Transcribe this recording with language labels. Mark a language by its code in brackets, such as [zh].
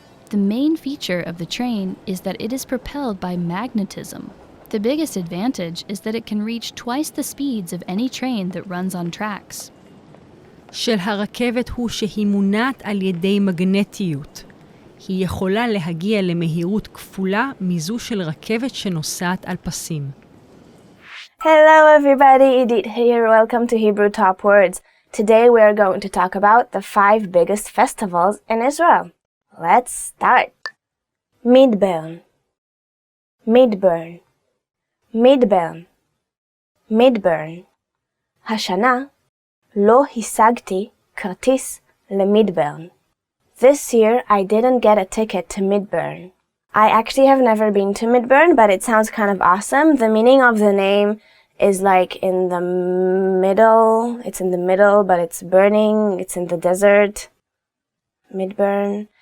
[en] The main feature of the train is that it is propelled by magnetism. The biggest advantage is that it can reach twice the speeds of any train that runs on tracks. [he] של הרכבת הוא שהיא מונעת על ידי מגנטיות. היא יכולה להגיע למהירות כפולה מזו של רכבת שנוסעת על פסים. [en] Hello everybody, Edith here. Welcome to Hebrew Top Words. Today we are going to talk about the 5 biggest festivals in Israel. Let's start. Midburn, Midburn, Midburn, Midburn. [he] השנה לא השגתי כרטיס למידברן. [en] This year I didn't get a ticket to Midburn. I actually have never been to Midburn, but it sounds kind of awesome. The meaning of the name is in the middle. It's in the middle, but it's burning. It's in the desert. Midburn.